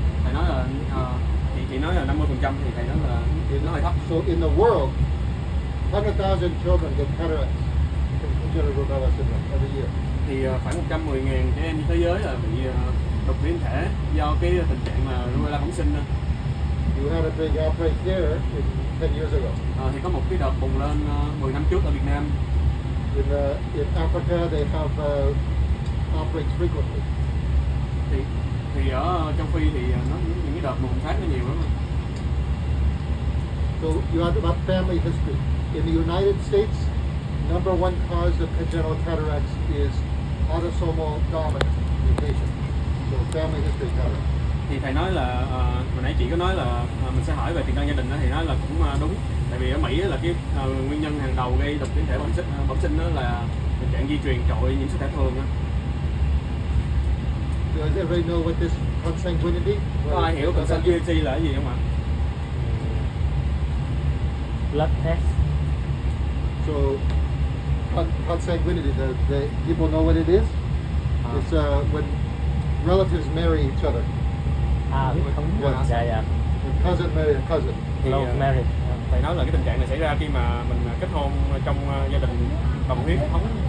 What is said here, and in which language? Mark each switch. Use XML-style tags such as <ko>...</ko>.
<vi>Thầy nói là chị nói là 50% thì thầy nói là nó hơi thấp.</vi> <en>So in the world, 100,000 children get cataracts from congenital rubella syndrome every year.</en> <vi>Thì khoảng 110.000 trẻ em trên thế giới là bị đục thủy tinh thể do cái tình trạng là rubella bẩm sinh.</vi> <en>You had a big outbreak here 10 years ago.</en> <vi>Thì có một cái đợt bùng lên 10 năm trước ở Việt Nam.</vi> <en>In Africa, they have outbreaks frequently.</en> <vi>Thì ở châu Phi thì những cái đợt bùng phát nó nhiều lắm.</vi> <en>So you have about family history. In the United States, number one cause of congenital cataracts is autosomal dominant mutation. So family history cataract.</en> <vi>Thì thầy nói là hồi nãy chị có nói là mình sẽ hỏi về tiền căn gia đình đó, thì nói là cũng đúng. Tại vì ở Mỹ là cái nguyên nhân hàng đầu gây đục thủy tinh thể bẩm sinh đó là tình trạng di truyền trội nhiễm sắc thể thường đó.</vi> <en>Does everybody know what this consanguinity?</en> <vi>Có ai hiểu consanguinity là cái gì không ạ?</vi> <en>Blood test. So consanguinity, the people know what it is? It's when relatives marry each other.</en> <vi>Huyết thống.</vi> <en>Yes.</en> <vi>Dạ.</vi> <en>A cousin marry a cousin.</en> <vi>Thì</vi> <en>Love marriage.</en> <vi>thầy nói là cái tình trạng này xảy ra khi mà mình kết hôn trong gia đình đồng huyết thống.</vi>